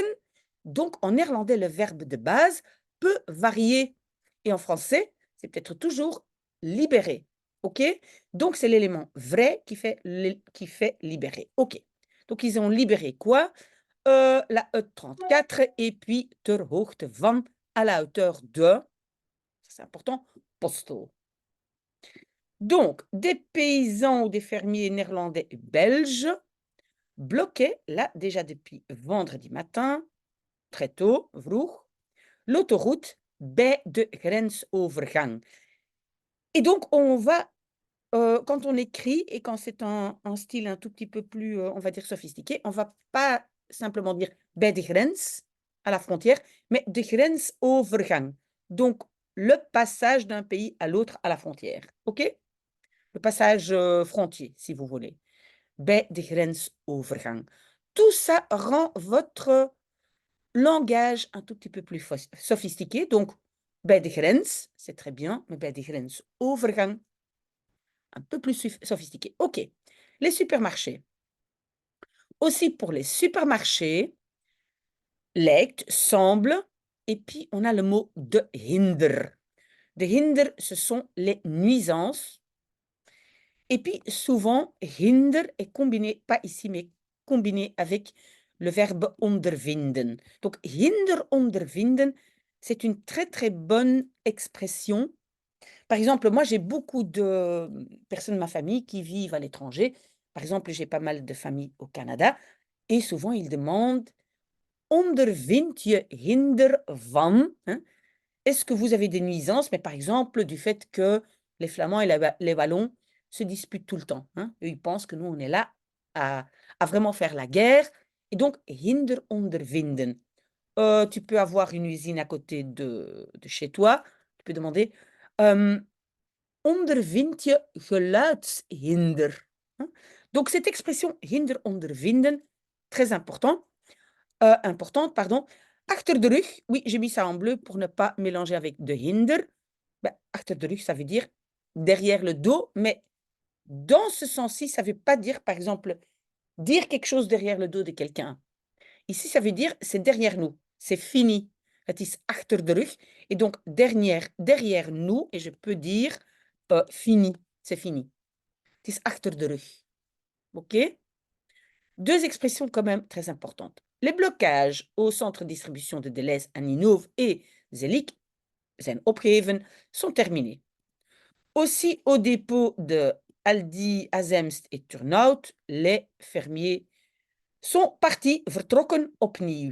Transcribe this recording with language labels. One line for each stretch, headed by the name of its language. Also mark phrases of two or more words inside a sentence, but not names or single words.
French: Donc, en néerlandais, le verbe de base peut varier. Et en français, c'est peut-être toujours libérer. OK? Donc, c'est l'élément vrai qui fait libérer. OK. Donc, ils ont libéré quoi? La E34 et puis
Dutch: ter hoogte van,
French: à la hauteur de, c'est important, Postel. Donc, des paysans ou des fermiers néerlandais et belges bloquaient, là déjà depuis vendredi matin, très tôt,
Dutch: vroeg, l'autoroute bij de grensovergang.
French: Et donc, on va, quand on écrit et quand c'est un style un tout petit peu plus, on va dire, sophistiqué, on ne va pas simplement dire
Dutch: bij de grens,
French: à la frontière, mais
Dutch: de grensovergang.
French: Donc, le passage d'un pays à l'autre à la frontière. OK? Le passage frontier, si vous voulez.
Dutch: Bij de grensovergang.
French: Tout ça rend votre langage un tout petit peu plus sophistiqué. Donc,
Dutch: bij de grens,
French: c'est très bien, mais
Dutch: bij de grensovergang,
French: un peu plus sophistiqué. OK. Les supermarchés. Aussi pour les supermarchés, lijkt, semble, et puis on a le mot
Dutch: de hinder. De hinder,
French: ce sont les nuisances. Et puis souvent, hinder est combiné, pas ici, mais combiné avec le verbe ondervinden. Donc,
Dutch: hinder ondervinden,
French: c'est une très très bonne expression. Par exemple, moi, j'ai beaucoup de personnes de ma famille qui vivent à l'étranger. Par exemple, j'ai pas mal de familles au Canada. Et souvent, ils demandent,
Dutch: ondervind je hinder van?
French: Hein? Est-ce que vous avez des nuisances, mais par exemple, du fait que les Flamands et les Wallons se disputent tout le temps, hein? Eux, ils pensent que nous, on est là à vraiment faire la guerre. Et donc,
Dutch: hinder ondervinden.
French: Tu peux avoir une usine à côté de chez toi. Tu peux demander,
Dutch: ondervind je geluidshinder?
French: Hein? Donc, cette expression
Dutch: hinder ondervinden,
French: très importante, pardon.
Dutch: Achter de rug,
French: oui, j'ai mis ça en bleu pour ne pas mélanger avec
Dutch: de hinder. Ben, achter de rug,
French: ça veut dire derrière le dos, mais dans ce sens-ci, ça ne veut pas dire, par exemple, dire quelque chose derrière le dos de quelqu'un. Ici, ça veut dire c'est derrière nous, c'est fini.
Dutch: Het is achter de rug.
French: Et donc, derrière nous, et je peux dire fini, c'est fini.
Dutch: Het is achter de rug.
French: OK? Deux expressions quand même très importantes. Les blocages au centre de distribution de Deleuze à Ninove et Zelik
Dutch: zijn opgeheven,
French: sont terminés. Aussi au dépôt de Aldi, Azemst et Turnhout, les fermiers sont partis,
Dutch: vertrokken opnieuw.